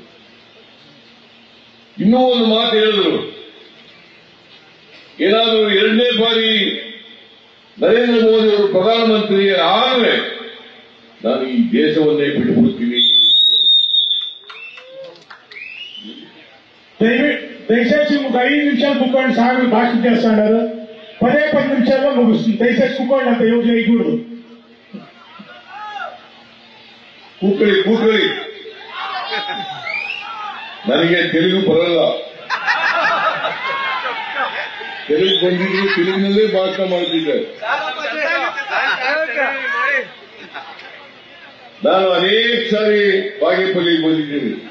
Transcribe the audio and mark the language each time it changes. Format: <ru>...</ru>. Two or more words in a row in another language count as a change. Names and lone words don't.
<kn>ಇನ್ನೂ ಒಂದು ಮಾತು ಹೇಳಿದ್ರು, ಏನಾದರೂ 2ನೇ ಬಾರಿ ನರೇಂದ್ರ ಮೋದಿ ಅವರು ಪ್ರಧಾನಮಂತ್ರಿ ಆದರೆ ನಾನು ಈ ದೇಶವನ್ನೇ ಬಿಟ್ಟುಬಿಡ್ತೀನಿ</kn> <te>దయచేసి ఒక 5 నిమిషాలు కూర్చోండి. సార్ భాషణ చేస్తున్నారు. 10 నిమిషాల్లో ముగుస్తుంది. దయచేసి కూర్చోండి. అంత యోజన వేయకూడదు.</te> <kn>ಕೂತ್ಕೊಳ್ಳಿ. ನನಗೆ ತೆಲುಗು ಬರಲ್ಲ. ತೆಲುಗು ಬಂದಿದ್ರು ತೆಲುಗಿನಲ್ಲೇ ಭಾಷಣ ಮಾಡ್ತಿದ್ದೆ. ನಾನು ಅನೇಕ ಸಾರಿ ಬಾಗೇಪಲ್ಲಿಗೆ ಬಂದಿದ್ದೀನಿ.</kn>